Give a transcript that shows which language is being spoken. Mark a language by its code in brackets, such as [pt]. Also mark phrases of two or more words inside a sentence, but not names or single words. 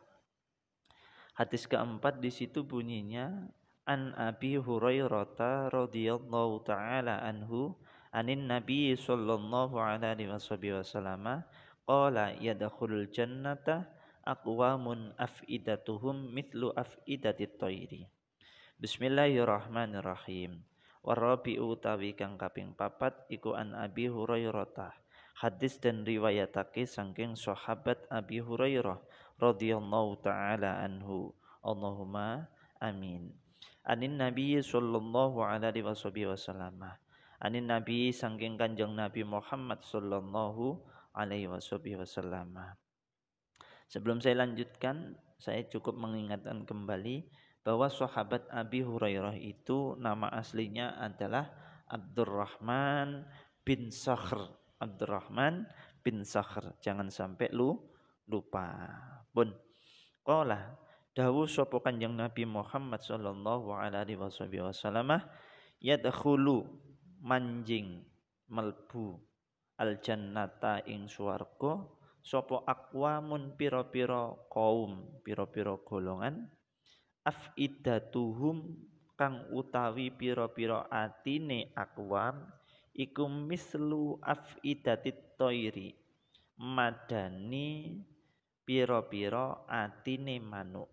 [id] Hadis keempat di situ bunyinya [ar] عن أبي هريرة رضي الله تعالى عنه عن النبي صلى الله عليه وسلم قال يدخل الجنة أقوام أفئدتهم مثل أفئدة الطير. Bismillahirrahmanirrahim. [jv] Warabi'u utawi kang kaping papat iku [ar] عن أبي هريرة. [jv] Hadis dan riwayatake saking sahabat Abi Hurairah [ar] رضي الله تعالى عنه. اللهم آمين. عن النبي صلى الله عليه وسلم. عن النبي [jv] saking Kanjeng Nabi Muhammad [ar] صلى الله عليه وسلم. [id] Sebelum saya lanjutkan, saya cukup mengingatkan kembali bahwa sahabat Abi Hurairah itu nama aslinya adalah Abdurrahman bin Sakhr. Abdurrahman bin Sakhr. Jangan sampai lupa. [jv] Pun qala dawuh sapa Kanjeng Nabi Muhammad [ar] صلى الله عليه وسلم [jv] yadkhulu manjing melbu [ar] الجنة [jv] ing swarga sapa aqwamun pira-pira kaum pira-pira golongan afidatuhum kang utawi pira-pira atine aqwam iku [ar] مثل أفئدة الطير [jv] madani pira-pira atine manuk.